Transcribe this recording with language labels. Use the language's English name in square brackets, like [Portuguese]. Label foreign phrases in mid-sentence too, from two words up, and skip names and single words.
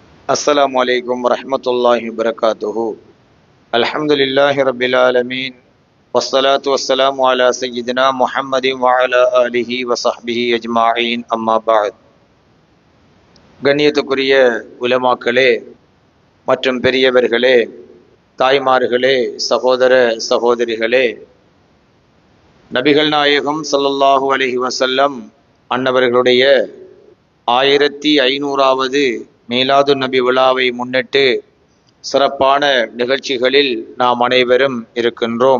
[Arabic] السلام عليكم ورحمة الله وبركاته. الحمد لله رب العالمين والصلاة والسلام على سيدنا محمد وعلى آله وصحبه أجمعين أما بعد. [Tamil] கண்ணியத்துக்குரிய உலமாக்களே மற்றும் பெரியவர்களே, தாய்மார்களே, சகோதர சகோதரிகளே, நபிகள் நாயகம் [Arabic] صلى الله عليه وسلم [Tamil] அன்னவர்களுடைய 1500வது மீலாது நபி விழாவை முன்னிட்டு சிறப்பான நிகழ்ச்சிகளில் நாம் அனைவரும் இருக்கின்றோம்.